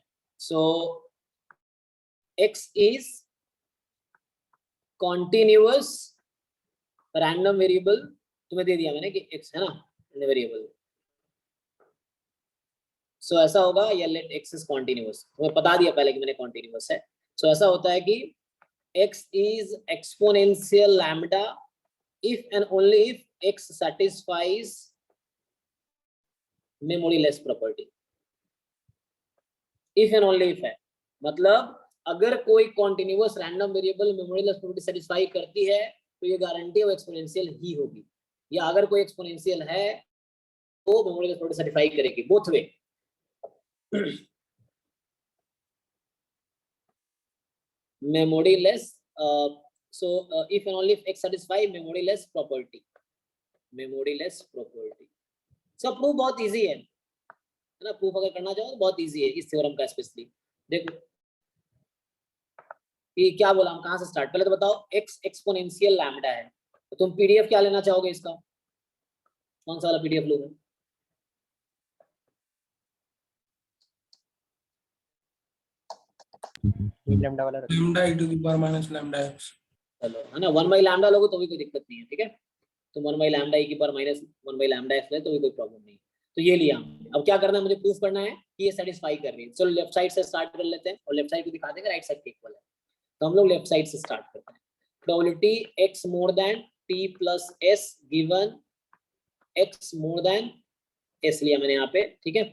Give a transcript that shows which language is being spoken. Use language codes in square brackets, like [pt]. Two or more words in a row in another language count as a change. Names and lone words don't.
[en] so x is continuous random variable, [hi] तुम्हें दे दिया मैंने कि x है ना वेरिएबल, सो ऐसा होगा, या [en] let x is continuous, [hi] तुम्हें बता दिया पहले कि मैंने कॉन्टिन्यूअस है। [en] सो [hi] ऐसा होता है कि [en] x is exponential lambda if and only if x satisfies memoryless property। if and only if [hi] है मतलब अगर कोई [en] continuous random variable memoryless property satisfy [hi] करती है तो ये गारंटी है वो एक्सपोनेंशियल ही होगी, या अगर कोई एक्सपोनेंशियल है तो [en] memoryless property satisfy [hi] करेगी, [en] both way. memoryless if and only if x satisfy memoryless property, memoryless property। [hi] सब प्रूफ बहुत इजी है ना, प्रूफ अगर करना चाहो तो बहुत इजी है इस थ्योरम का। स्पेशली देखो ये क्या बोला, हम कहां से स्टार्ट, पहले तो बताओ x [en] exponential lambda [hi] है, तो तुम पीडीएफ क्या लेना चाहोगे इसका, कौन सा वाला पीडीएफ लोगे? लैम्डा वाला रखो। [en] लैम्डा e to the power minus lambda x। [hi] चलो है ना, 1 [en] by lambda [hi] लोगे तो भी कोई दिक्कत नहीं है, ठीक है। तो 1 बाई लैम्डा e की [en] power minus [hi] 1 [en] by lambda [hi] x ले तो भी कोई प्रॉब्लम नहीं। तो ये लिया, अब क्या करना है, मुझे प्रूफ करना है कि ये सेटिस्फाई कर रही है। चलो [en] left side [hi] से स्टार्ट कर लेते हैं और [en] left side [hi] को दिखा देंगे [en] right side [hi] के इक्वल है। तो हम लोग [en] left side [hi] से स्टार्ट करते हैं। [en] probability x more than t plus s given x more than s [hi] लिया मैंने यहाँ पे, ठीक है।